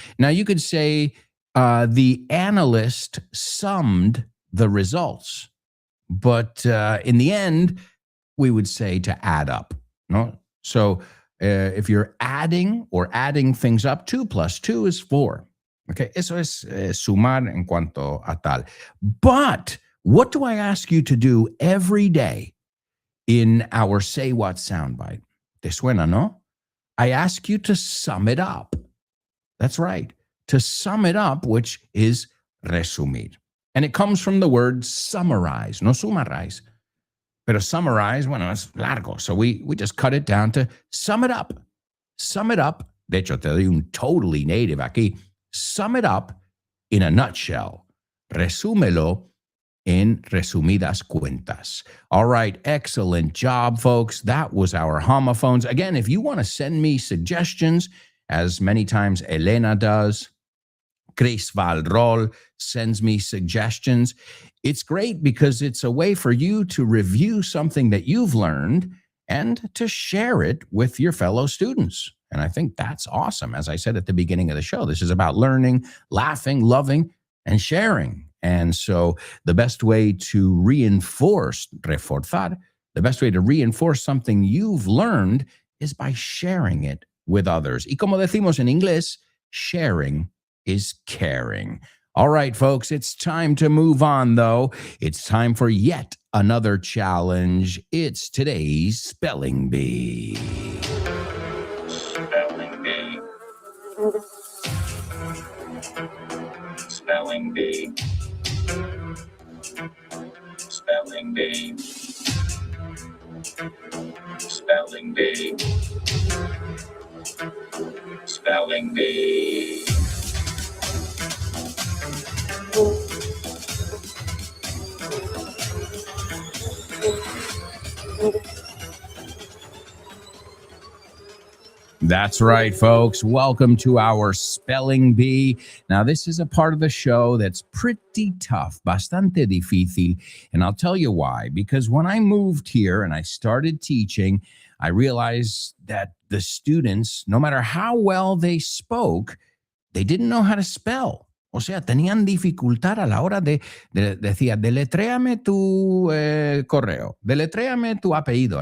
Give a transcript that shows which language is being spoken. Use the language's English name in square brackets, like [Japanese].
[English] Now you could say the analyst summed the results, but in the end, we would say to add up. No. So if you're adding things up, 2 plus 2 is 4. Okay. [Spanish] Eso es sumar en cuanto a tal. [English] But what do I ask you to do every day in our Say What soundbite? [Spanish] ¿Te suena, no? [English] I ask you to sum it up. That's right. To sum it up, which is resumir. And it comes from the word summarize, no summarize. Pero summarize, [Spanish] bueno, es largo. [English] So we just cut it down to sum it up. Sum it up. [Spanish] De hecho, te doy un [English] totally native aquí. Sum it up in a nutshell. [Spanish] Resúmelo en resumidas cuentas. [English] All right, excellent job, folks. That was our homophones. Again, if you want to send me suggestions, as many times Elena does, Chris Valrol sends me suggestions. It's great because it's a way for you to review something that you've learned and to share it with your fellow students. And I think that's awesome. As I said at the beginning of the show, this is about learning, laughing, loving, and sharing. And so the best way to reforzar, the best way to reinforce something you've learned is by sharing it with others. [Spanish] Y como decimos en inglés, [English] sharing is caring. All right, folks, it's time to move on, though. It's time for yet another challenge. It's today's Spelling Bee. Spelling Bee. Spelling Bee. Spelling Bee. Spelling Bee. Spelling Bee. That's right, folks. Welcome to our Spelling Bee. Now, this is a part of the show that's pretty tough, [Spanish] bastante difícil. [English] And I'll tell you why. Because when I moved here and I started teaching, I realized that the students, no matter how well they spoke, they didn't know how to spell. [Spanish] O sea, tenían dificultad a la hora decía, deletréame tu correo, deletréame tu apellido.